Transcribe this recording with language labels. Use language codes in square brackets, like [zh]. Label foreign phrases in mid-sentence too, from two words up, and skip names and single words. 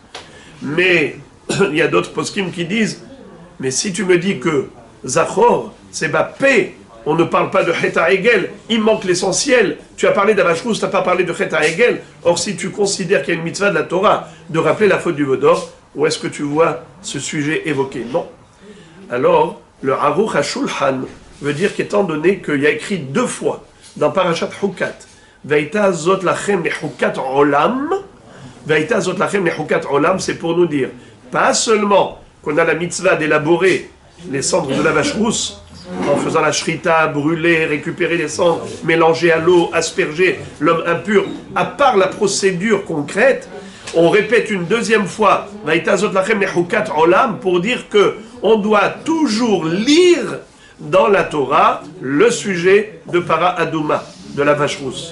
[fr] Mais il y a d'autres poskim qui disent, mais si tu me dis que Zachor, c'est paix, on ne parle pas de [he] חטא העגל, [fr] il manque l'essentiel. Tu as parlé de la vache rousse, tu n'as pas parlé de [he] חטא העגל. [fr] Or, si tu considères qu'il y a une mitzvah de la Torah de rappeler la faute du veau d'or, où est-ce que tu vois ce sujet évoqué? Non. Alors, le Aruch HaShulchan veut dire qu'étant donné qu'il y a écrit 2 fois dans Parashat Hukat, [he] והיתה זאת לכם לחקת עולם, והיתה זאת לכם לחקת עולם, [fr] c'est pour nous dire, pas seulement qu'on a la mitzvah d'élaborer les cendres de la vache rousse en faisant la shrita, brûler, récupérer les cendres, mélanger à l'eau, asperger l'homme impur, à part la procédure concrète, on répète une deuxième fois, pour dire que on doit toujours lire dans la Torah le sujet de [he] פרה אדומה, [fr] de la vache rousse.